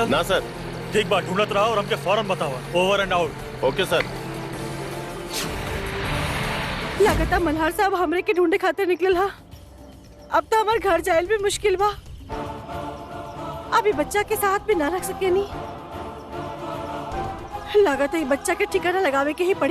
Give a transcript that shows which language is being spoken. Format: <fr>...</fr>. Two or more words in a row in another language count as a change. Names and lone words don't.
<bho>ना सर। ठीक बा, ढूंढत रहा और हमके फौरन बतावा।</bho> <en>over and out. OK sir.</en> <bho>लगातार मल्हार साहब हमरे के ढूंढे खातिर निकलल हा। अब तो हमार घर जायल भी मुश्किल बा। अभी बच्चा के साथ भी ना रख सके नी। लागत है बच्चा के ठिकाना लगावे के ही पड़ी।</bho>